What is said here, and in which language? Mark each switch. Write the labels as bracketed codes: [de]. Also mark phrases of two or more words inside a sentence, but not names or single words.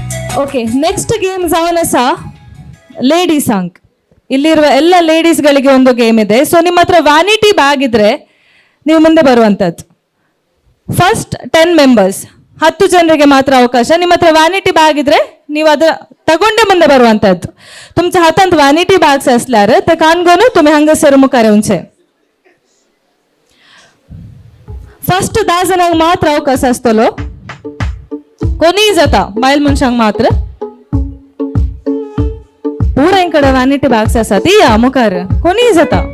[en] okay next game [kok] ಜಾವನ್ ಅಸ ಲೇಡಿ ಸಾಂಗ್. [kn] ಇಲ್ಲಿರುವ ಎಲ್ಲ ಲೇಡೀಸ್ಗಳಿಗೆ ಒಂದು ಗೇಮ್ ಇದೆ. ಸೊ ನಿಮ್ಮ ಹತ್ರ [en] vanity bag [kn] ಇದ್ರೆ ನೀವು ಮುಂದೆ ಬರುವಂಥದ್ದು. ಫಸ್ಟ್ 10 ಮೆಂಬರ್ಸ್ 10 ಜನರಿಗೆ ಮಾತ್ರ ಅವಕಾಶ. ನಿಮ್ಮ ಹತ್ರ [en] vanity bag [kn] ಇದ್ರೆ ನೀವು ಅದ ತಗೊಂಡೆ ಮುಂದೆ ಬರುವಂಥದ್ದು. [kok] तुमच्या हातात [en] vanity bags [kok] असल्यार ते कानगोन तुम्ही हांगासर मुखार येवचे. फर्स्ट 10 जणांक मात्र अवकाश आसतलो. कोणीय जाता, बायल मनशांक मात्र. पुरांकडे व्हॅनिटी बॅग्स आसात, या मुखार कोणीय जाता.